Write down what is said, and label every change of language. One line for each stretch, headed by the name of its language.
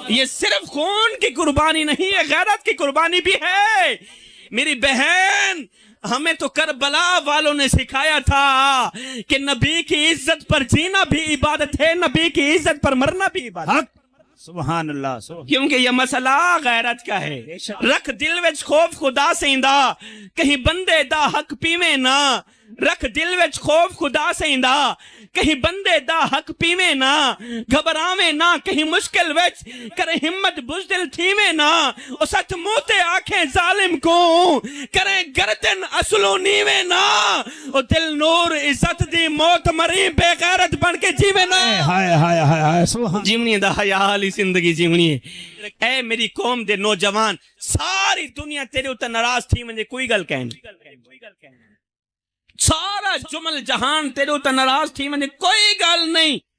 Urdu: یہ صرف خون کی قربانی نہیں ہے, غیرت کی قربانی بھی ہے. میری بہن, ہمیں تو کربلا والوں نے سکھایا تھا کہ نبی کی عزت پر جینا بھی عبادت ہے, نبی کی عزت پر مرنا بھی عبادت. سبحان اللہ. کیونکہ یہ مسئلہ غیرت کا ہے.
Saraiki: رکھ دل وچ خوف خدا سیندا, کہیں بندے دا حق پیویں نہ. رکھ دل وچ خوف خدا سیندا, کہیں بندے دا حق پیویں نہ. گھبراویں نہ کہیں مشکل وچ, کرے ہمت بزدل تھیویں نہ. او سچ منہ تے آکھیں ظالم کو, کریں گردن اصلو نیویں نہ. او دل نور عزت دی موت مری بے غیرت بن کے جیویں نہ. ہائے ہائے ہائے سبحان. جیونی دا حیا والی زندگی جیونی ہے. اے میری قوم دے نوجوان, ساری دنیا تیرے اوتے ناراض تھی ونجے کوئی گل کہن, سارا جمل جہان تیرے اوتے ناراض تھی ونجے کوئی گل نہیں.